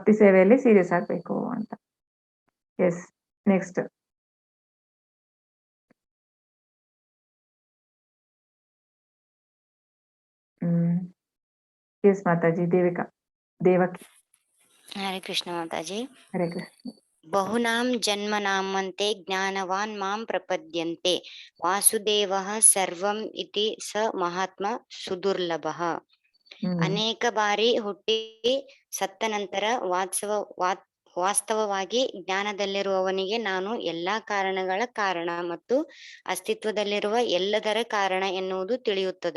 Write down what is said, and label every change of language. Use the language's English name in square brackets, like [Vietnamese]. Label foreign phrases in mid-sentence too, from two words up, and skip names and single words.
[Kannada] ಭಕ್ತಿ ಸೇವೆಯಲ್ಲಿ ಸೀರಿಯಸ್ ಆಗ್ಬೇಕು ಅಂತ. [English] yes, next yes [Kannada] ಮಾತಾಜಿ. ದೇವಕಿ. [Sanskrit] ಹರೇ ಕೃಷ್ಣ ಮಾತಾಜಿ. ಹರೇ ಕೃಷ್ಣ. ಬಹುನಾಂ ಜನ್ಮನಾಮಂತೆ ಜ್ಞಾನವಾನ್ ಮಾಂ ಪ್ರಪದ್ಯಂತೆ ವಾಸುದೇವಃ ಸರ್ವಂ ಇತಿ ಸ ಮಹಾತ್ಮ ಸುದುರ್ಲಭಃ. [Kannada] ಅನೇಕ ಬಾರಿ ಹುಟ್ಟಿ ಸತ್ತ ನಂತರ ವಾಸ್ತವವಾಗಿ ಜ್ಞಾನದಲ್ಲಿರುವವನಿಗೆ ನಾನು ಎಲ್ಲಾ ಕಾರಣಗಳ ಕಾರಣ ಮತ್ತು ಅಸ್ತಿತ್ವದಲ್ಲಿರುವ ಎಲ್ಲದರ ಕಾರಣ ಎನ್ನುವುದು ತಿಳಿಯುತ್ತದೆ.